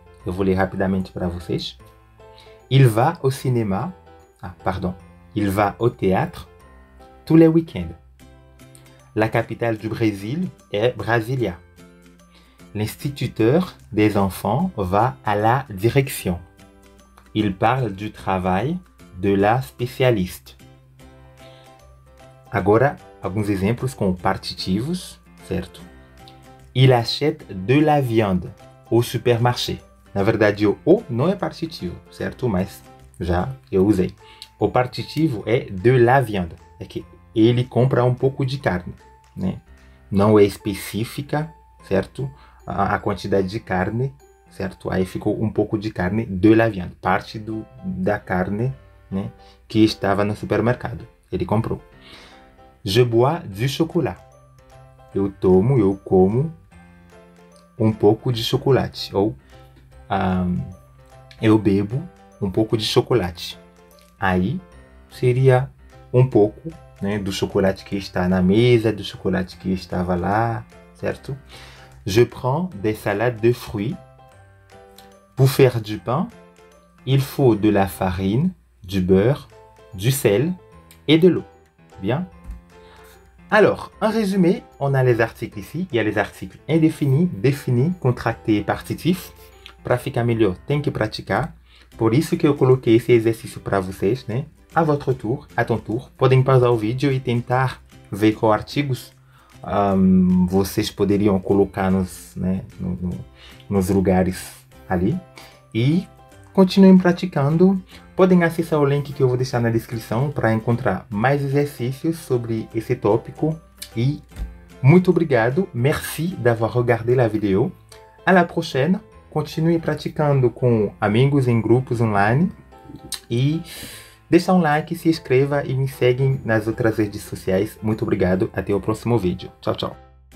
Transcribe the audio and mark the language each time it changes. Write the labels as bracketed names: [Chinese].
[Portuguese] Eu vou ler rapidamente para vocês. [French] Il va au cinéma. Il va au théâtre tous les week-ends. La capitale du Brésil est Brasilia. L'instituteur des enfants va à la direction. Il parle du travail de la spécialiste. [Portuguese] Agora, alguns exemplos com partitivos, certo? [French] Il achète de la viande au supermarché. [Portuguese] Na verdade, o não é partitivo, certo? Mas já eu usei. O partitivo é [French] de la viande. [Portuguese] É que ele compra um pouco de carne, né? Não é específica, certo? A quantidade de carne, certo? Aí ficou um pouco de carne [French] de la viande. [Portuguese] Parte da carne, né, que estava no supermercado. Ele comprou. [French] Je bois du chocolat. [Portuguese] Eu como um pouco de chocolate. Ou eu bebo um pouco de chocolate. Aí seria um pouco, né, do chocolate que está na mesa, do chocolate que estava lá, certo? [French] Je prends des salades de fruits. Pour faire du pain, il faut de la farine, du beurre, du sel et de l'eau. Bien? Alors, en résumé, on a les articles ici. Il y a les articles indéfinis, définis, contractés e partitifs. [Portuguese] Para ficar melhor, tem que praticar. Por isso que eu coloquei esse exercício para vocês, né? [French] A votre tour, à ton tour. [Portuguese] Podem pausar o vídeo e tentar ver qual artigos vocês poderiam colocar nos lugares ali. E continuem praticando. Podem acessar o link que eu vou deixar na descrição para encontrar mais exercícios sobre esse tópico. E muito obrigado. [French] Merci d'avoir regardé la vidéo. À la prochaine. [Portuguese] Continue praticando com amigos em grupos online. E deixa um like, se inscreva e me seguem nas outras redes sociais. Muito obrigado. Até o próximo vídeo. Tchau, tchau.